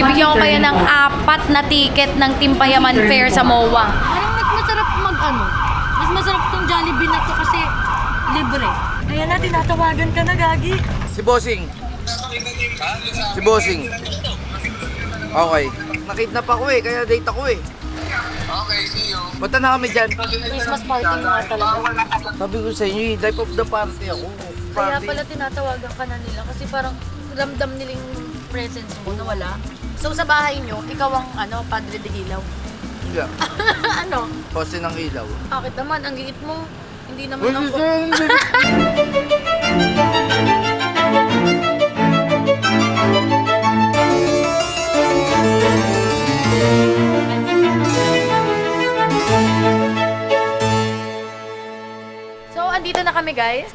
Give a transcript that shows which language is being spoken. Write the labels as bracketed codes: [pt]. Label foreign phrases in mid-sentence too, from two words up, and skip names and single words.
[tl] Bibigyan ko kayo ng 4 na ticket ng Team Payaman Fair sa MOA. Parang mas masarap mas masarap tong Jollibee na to kasi libre. Ayan na, tinatawagan ka na, Gagi. Si Bossing. Si Bossing. Okay. Nakidnap ako eh, kaya date ako eh. [en] Okay, see you. [tl] Punta na kami dyan. [en] Christmas party [tl] mo nga talaga. Sabi ko sa inyo, [en] life of the party [tl] ako. Kaya Party. pala tinatawagan ka na nila kasi parang ramdam nilang presence mo na wala. So sa bahay nyo, ikaw ang [es] padre de [tl] ilaw. Hindi. Ano? Poste ng ilaw. Bakit naman? Ang liit mo. Hindi naman Uy, ako. So, andito na kami guys.